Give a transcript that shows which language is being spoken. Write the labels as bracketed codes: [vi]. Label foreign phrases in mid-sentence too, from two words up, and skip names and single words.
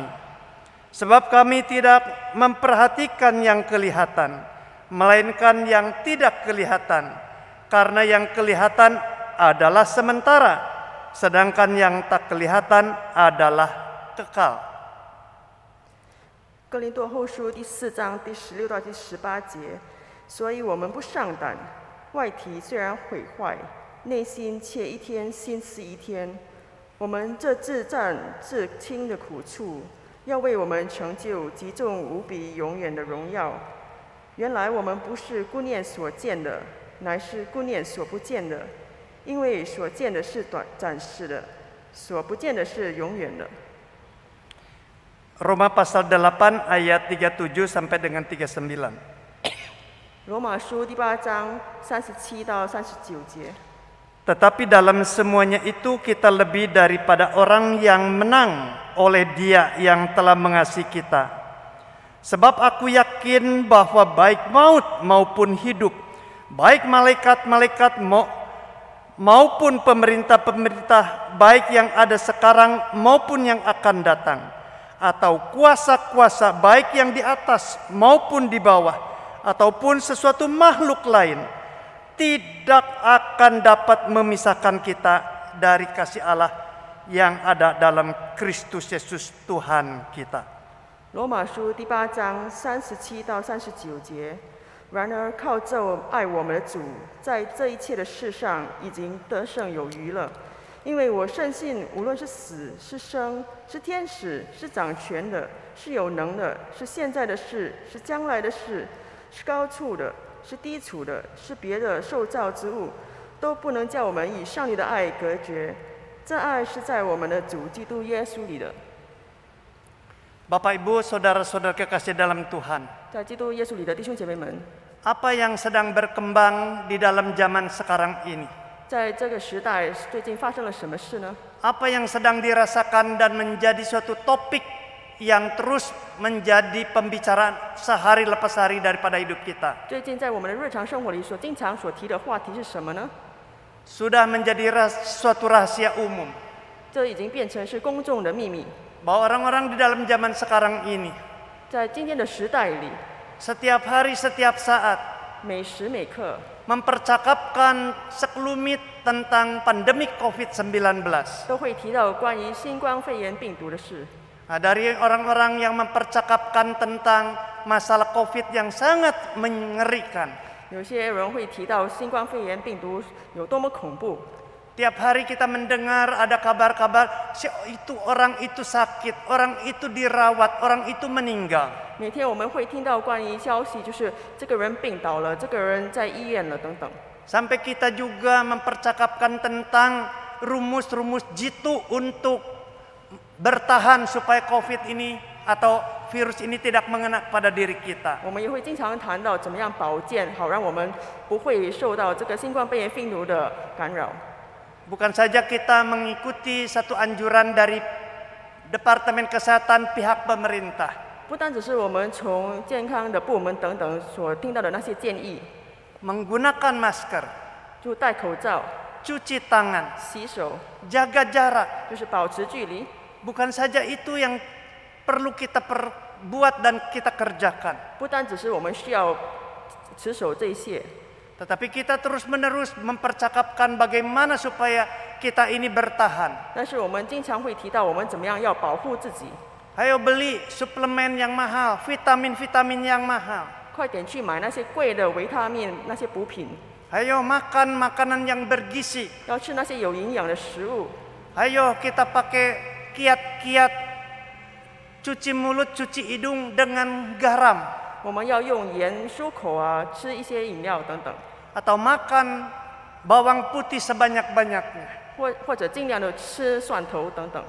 [id] Sebab kami tidak memperhatikan yang kelihatan, melainkan yang tidak kelihatan, karena yang kelihatan adalah sementara, sedangkan yang tak kelihatan adalah kekal. [zh] 哥林多后书第4章第16到第18节，所以我们不上胆，外体虽然毁坏，内心却一天新似一天。我们这自战自轻的苦处，要为我们成就极重无比永远的荣耀。原来我们不是顾念所见的，乃是顾念所不见的，因为所见的是暂时的，所不见的是永远的。 [id] Roma pasal 8 ayat 37 sampai dengan 39. [zh] 罗马书第8章37到39节。 [id] Tetapi dalam semuanya itu kita lebih daripada orang yang menang oleh Dia yang telah mengasihi kita. Sebab aku yakin bahwa baik maut maupun hidup, baik malaikat-malaikat maupun pemerintah-pemerintah, baik yang ada sekarang maupun yang akan datang, atau kuasa-kuasa baik yang di atas maupun di bawah, ataupun sesuatu makhluk lain, tidak akan dapat memisahkan kita dari kasih Allah yang ada dalam Kristus Yesus Tuhan kita. [zh] 罗马书第8章37到39节。然而靠着爱我们的主，在这一切的事上已经得胜有余了。因为我深信，无论是死是生，是天使，是掌权的，是有能的，是现在的事，是将来的事，是高处的，是低处的，是别的受造之物，都不能叫我们与上帝的爱隔绝。这爱是在我们的主基督耶稣里的。 [id] Bapak Ibu, saudara-saudara kekasih dalam Tuhan, [zh] 在基督耶稣里的弟兄姐妹们， [id] apa yang sedang berkembang di dalam zaman sekarang ini? [zh] 在这个时代，最近发生了什么事呢？ [id] Apa yang sedang dirasakan dan menjadi suatu topik yang terus menjadi pembicaraan sehari lepas hari daripada hidup kita? [zh] 最近在我们的日常生活里经常提的话题是什么呢？ [id] Sudah menjadi suatu rahasia umum [zh] 这已经变成是公众的秘密。 [id] bahwa orang-orang di dalam zaman sekarang ini [zh] 在今天的时代里， [id] setiap hari, setiap saat [zh] 每时每刻 [id] mempercakapkan sekelumit tentang pandemi COVID-19. [zh] 都会提到关于新冠肺炎病毒的事。 [id] Nah, dari orang-orang yang mempercakapkan tentang masalah COVID yang sangat mengerikan. [zh] 有些人会提到新冠肺炎病毒有多么恐怖。 [id] Tiap hari kita mendengar ada kabar-kabar itu orang itu sakit, orang itu dirawat, orang itu meninggal. [zh] 每天我们会听到关于消息，就是这个人病倒了，这个人在医院了等等。 [id] Sampai kita juga mempercakapkan tentang rumus-rumus jitu untuk bertahan supaya COVID ini atau virus ini tidak mengena pada diri kita. [zh] 我们也会经常谈到怎么样保健，好让我们不会受到这个新冠肺炎病毒的干扰。 [id] Bukan saja kita mengikuti satu anjuran dari Departemen Kesehatan pihak pemerintah. [zh] 不单只是我们从健康的部门等等所听到的那些建议， [id] Menggunakan masker, [zh] 就戴口罩、 [id] cuci tangan, [zh] 洗手， [id] jaga jarak. [zh] 就是保持距离。 [id] Bukan saja itu yang perlu kita perbuat dan kita kerjakan. [zh] 不单只是我们需要持守这些， [id] Tetapi kita terus-menerus mempercakapkan bagaimana supaya kita ini bertahan. [zh] 但是我们经常会提到我们怎么样要保护自己。 [id] Ayo beli suplemen yang mahal, vitamin-vitamin yang mahal. [zh] 快点去买那些贵的维他命、那些补品， [id] Ayo makan makanan yang bergizi. [zh] 要吃那些有营养的食物。 [id] Ayo kita pakai kiat-kiat cuci mulut, cuci hidung dengan garam. [zh] 我们要用盐漱口啊，吃一些饮料等等， [id] Atau makan bawang putih sebanyak-banyaknya. [zh] 或者尽量的吃蒜头等等，